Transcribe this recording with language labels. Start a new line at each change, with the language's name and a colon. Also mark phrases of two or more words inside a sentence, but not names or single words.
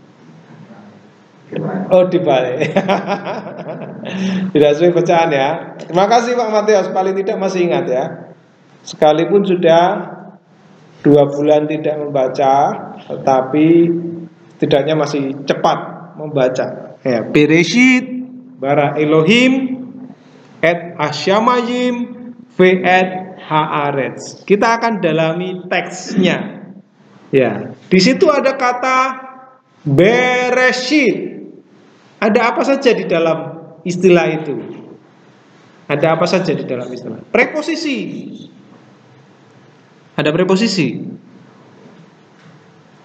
Indonesian: Oh, dibalik. Tidak sesuai bacaan ya. Terima kasih Pak Matius, paling tidak masih ingat ya. Sekalipun sudah 2 bulan tidak membaca, tetapi setidaknya masih cepat membaca. Ya,
Hebrew: בראשית ברא אלהים את השמים ואת הארץ.
Indonesian: Kita akan dalami teksnya. Ya, di situ ada kata Bereshit. Ada apa saja di dalam istilah itu? Ada apa saja di dalam istilah? Preposisi. Ada preposisi.